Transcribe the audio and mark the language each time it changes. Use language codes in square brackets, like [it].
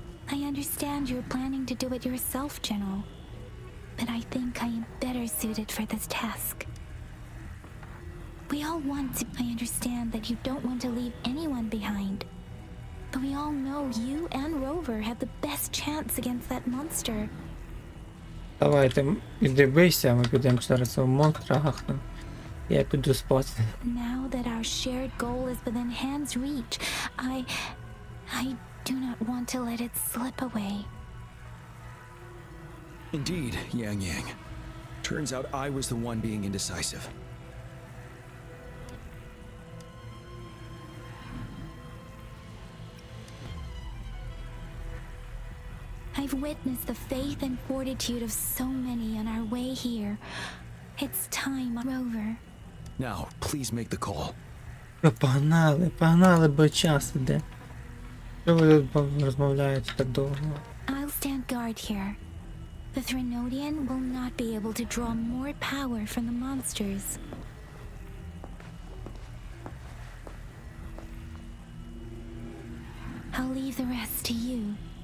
[en] I understand you're planning to do it yourself, General. But I think I am better suited for this task. We all want to... I understand that you don't want to leave anyone behind. But we all know you and Rover have the best chance against that monster. [uk] Давайте, іди бийся, а ми підемо зараз у монстра гахнем. Я піду спати. [en] Now that our shared goal is within hand's reach, I do not want to let it slip away. Indeed, Yang. Turns out I was the one being indecisive. I've witnessed the faith and fortitude of so many on our way here. It's time, Rover. Now, please make the call. [uk] Погнали, бо час іде. Що ви тут розмовляєте так довго? [en] I'll stand guard here. The Trinodian will not be able to draw more power from the monsters. I'll leave the rest to you.